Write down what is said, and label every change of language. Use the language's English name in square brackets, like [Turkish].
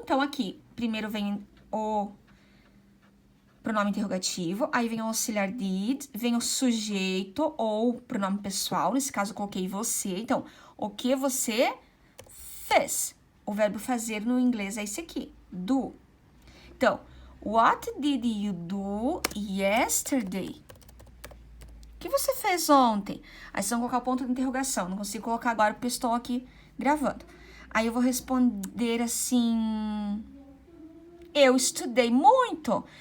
[Portuguese] Então, aqui, primeiro vem o pronome interrogativo, aí vem o auxiliar did, vem o sujeito ou pronome pessoal, nesse caso eu coloquei você. Então, o que você fez? O verbo fazer no inglês é esse aqui, do. [English] Então, what did you do yesterday? [Portuguese] O que você fez ontem? Aí vocês vão colocar o ponto de interrogação, não consigo colocar agora porque eu estou aqui gravando. Aí eu vou responder assim: eu estudei muito.